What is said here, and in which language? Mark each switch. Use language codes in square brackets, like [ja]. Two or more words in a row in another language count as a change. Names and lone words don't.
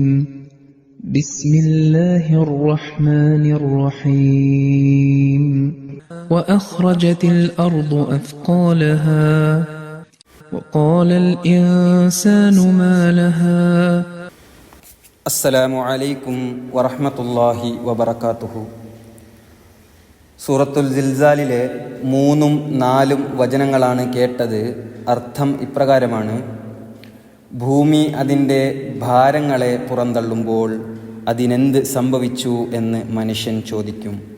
[ar] بسم الله الرحمن الرحيم. وأخرجت الأرض أثقالها وقال الإنسان ما لها. السلام عليكم ورحمة الله وبركاته. [ml] സൂറത്തുൽ സിൽസാലിലെ 3ഉം 4ഉം വചനങ്ങളാണ് കേട്ടത്. അർത്ഥം ഇപ്രകാരമാണ്: ഭൂമി അതിൻ്റെ ഭാരങ്ങളെ പുറന്തള്ളുമ്പോൾ അതിനെന്ത് സംഭവിച്ചു എന്ന് മനുഷ്യൻ ചോദിക്കും.